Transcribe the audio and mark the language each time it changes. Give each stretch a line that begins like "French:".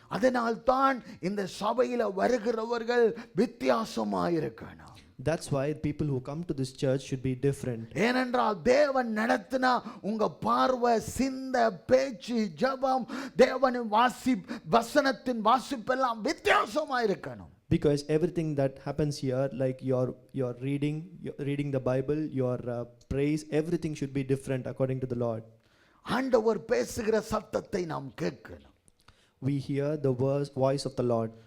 Tamil: அதனால் தான் இந்த சபையில வருகிறவர்கள் வித்தியாசமாயிருக்கணும்.
English: That's why people who come to this church should be different.
Tamil: ஏனென்றால் தேவன் நடத்தினா உங்க பார்வை, சிந்த, பேச்சு, ஜெபம், தேவனின் வசனத்தின் வாசிப்பெல்லாம் வித்தியாசமா இருக்கணும்.
English: Because everything that happens here, like your reading the Bible, your praise, everything should be different according to the Lord.
Tamil: ஆண்டவர் பேசுகிற சத்தத்தை நாம் கேட்கணும்.
English: We hear the voice of the Lord.